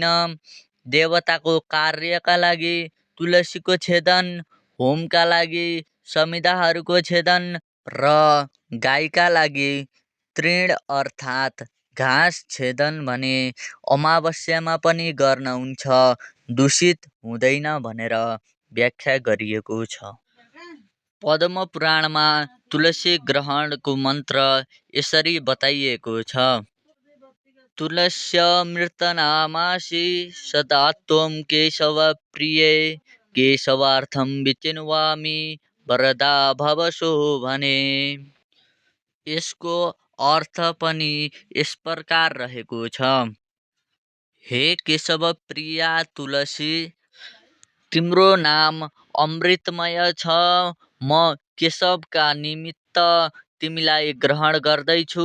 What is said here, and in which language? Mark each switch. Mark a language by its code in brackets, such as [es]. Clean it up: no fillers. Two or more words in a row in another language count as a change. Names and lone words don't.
[ne] देवताको कार्यका लागि तुलसीको छेदन, होमका लागि समिधाहरूको छेदन र गाईका लागि तृण अर्थात् घाँस छेदन भने अमावस्यामा पनि गर्न हुन्छ, दूषित हुँदैन भनेर व्याख्या गरिएको छ। पद्म पुराणमा तुलसी ग्रहणको मन्त्र यसरी बताइएको छ। [sa] तुलस्यमृतनामासि सदा त्वं केशव प्रिये, केशवार्थं विचिन्वामि वरदा भव शोभने। [ne] यसको अर्थ पनि यस प्रकार रहेको छ। हे केशव प्रिया तुलसी, तिम्रो नाम अमृतमय छ। म केशवका निमित्त तिमीलाई ग्रहण गर्दैछु।